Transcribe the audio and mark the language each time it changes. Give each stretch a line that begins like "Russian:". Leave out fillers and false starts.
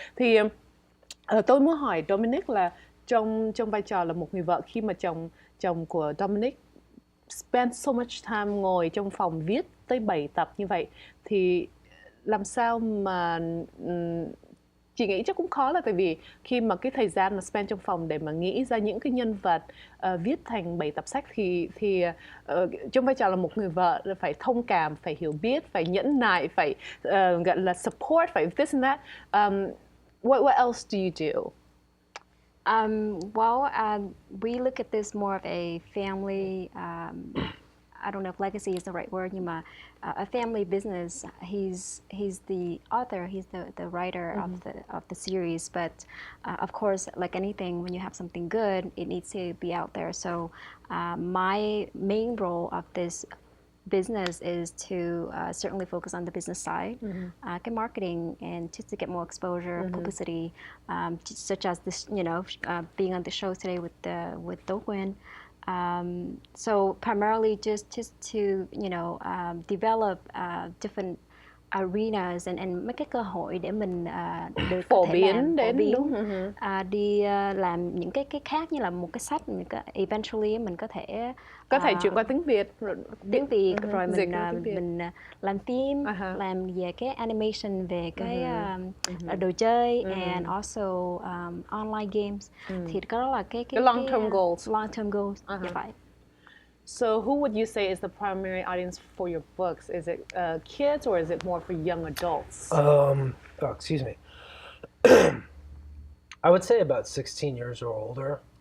Vietnamese: Thì tôi muốn hỏi Dominic là trong vai trò là một người vợ, khi mà chồng của Dominic
English: spend so much time
Vietnamese: ngồi trong phòng viết tới 7 tập như vậy, thì làm sao mà chị nghĩ chắc cũng khó, là tại vì khi mà cái thời gian mà spend trong phòng để mà nghĩ ra những cái nhân vật viết thành 7 tập sách thì trong vai trò là một người vợ phải thông cảm, phải hiểu biết, phải nhẫn nại, phải gọi là support, phải
English: this and that. What else do you do? We look at this more of a family. I don't know if legacy is the right word,
Vietnamese: nhưng mà
English: a family business. He's the author, he's the writer of the series. But of course, like anything, when you have something good, it needs to be out there. So my main role of this business is to certainly focus on the business side, cái marketing, and just to get more exposure, publicity, such as this, being on the show today with Tố Uyên. So primarily just to develop different arenas and
Vietnamese: mấy cái cơ hội để mình được phổ biến đi làm những cái khác, như là một cái sách eventually mình có thể chuyển qua tiếng Việt rồi mình làm phim, làm về cái animation, về cái đồ chơi,
English: and also online games.
Vietnamese: Thì đó là cái
English: long term goals.
Vietnamese: Vậy.
English: So who would you say is the primary audience for your books? Is it kids or is it more for young adults? Excuse me. I would say about 16 years or older.